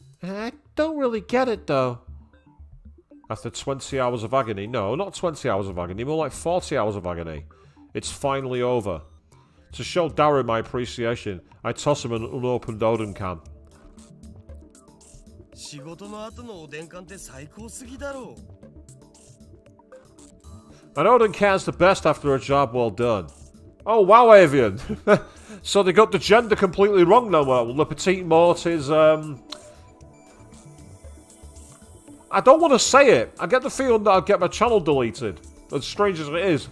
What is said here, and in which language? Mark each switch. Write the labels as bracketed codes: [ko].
[en] I don't really get it though. After 20 hours of agony. No, not 20 hours of agony, more like 40 hours of agony. It's finally over. To show Daru my appreciation, I toss him an unopened Oden can. [ja] 仕事の後のおでん缶って最高すぎだろ。 [en] An Oden can's the best after a job well done. Oh wow, Avian! So they got the gender completely wrong now. Le Petit Mort is I don't want to say it. I get the feeling that I'll get my channel deleted. As strange as it is.